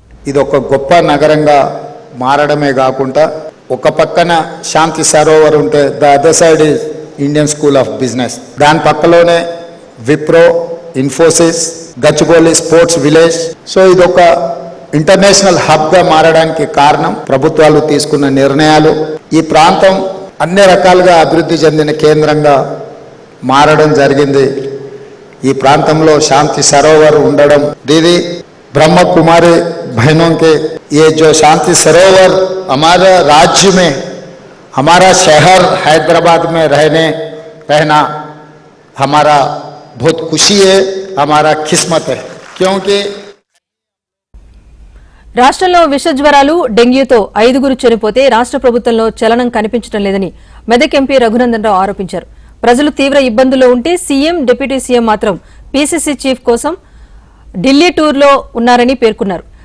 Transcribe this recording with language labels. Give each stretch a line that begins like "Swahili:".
Telugu: ఇది ఒక గొప్ప నగరంగా మారడమే కాకుండా ఒక పక్కన శాంతి సరోవర్ ఉంటే
English: the other side is Indian school of business,
Telugu: దాని పక్కలోనే Wipro, Infosys, Gachibowli sports village. So ఇది ఒక ఇంటర్నేషనల్ హబ్ గా మారడానికి కారణం ప్రభుత్వాలు తీసుకున్న నిర్ణయాలు. ఈ ప్రాంతం అన్ని రకాలుగా అభివృద్ధి చెందిన కేంద్రంగా మారడం జరిగింది. ఈ ప్రాంతంలో శాంతి సరోవర్ ఉండడం,
Hindi: దీది ब्रह्म कुमारी बहनों के ये जो शांति सरोवर हमारे राज्य में, हमारा शहर हैदराबाद में रहना हमारा बहुत खुशी है, हमारा किस्मत है. क्योंकि
Telugu: రాష్ట్రంలో విష జ్వరాలు, డెంగ్యూతో 5గురు చనిపోతే రాష్ట్ర ప్రభుత్వంలో చలనం కనిపించడం లేదని మెదక్ ఎంపీ రఘునందన్ రావు ఆరోపించారు. ప్రజలు తీవ్ర ఇబ్బందుల్లో ఉంటే సీఎం, డిప్యూటీ సీఎం మాత్రం పీసీసీ చీఫ్ కోసం ఢిల్లీ టూర్లో ఉన్నారని పేర్కొన్నారు.